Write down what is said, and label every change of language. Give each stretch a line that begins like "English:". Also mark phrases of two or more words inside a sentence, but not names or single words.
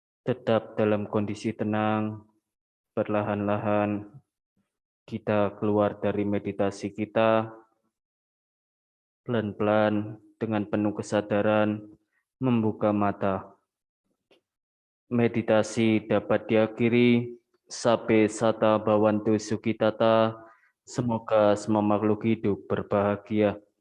Indonesian: tetap dalam kondisi tenang, perlahan-lahan kita keluar dari meditasi kita, pelan-pelan dengan penuh kesadaran membuka mata. Meditasi dapat diakhiri.
Pali: Sabe sata bhavantu sukhitata.
Indonesian: Semoga semua makhluk hidup berbahagia.